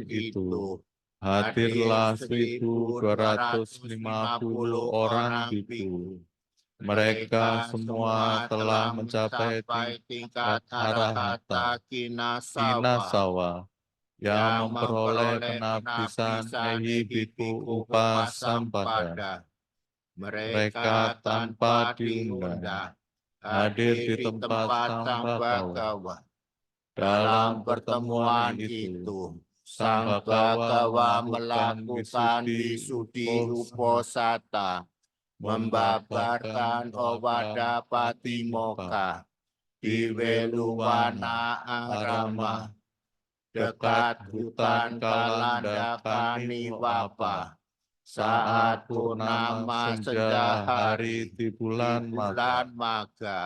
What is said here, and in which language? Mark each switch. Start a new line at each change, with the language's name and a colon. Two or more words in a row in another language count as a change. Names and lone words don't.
Indonesian: itu, itu, hadirlah hadir 1.250 orang biku. Mereka semua telah mencapai tingkat
Pali: arahata kinasawa
Indonesian: yang memperoleh penabdisan
Pali: ehi biku upasampada.
Indonesian: Mereka tanpa diundang hadir di tempat Sang Bagawa. Dalam pertemuan itu, Sang Bagawa melakukan wisudi uposata, membabarkan Owada Patimokkha di Weluwana Arama, dekat hutan Kalanda Kaniwapa, saat purnama senja hari di bulan Maga.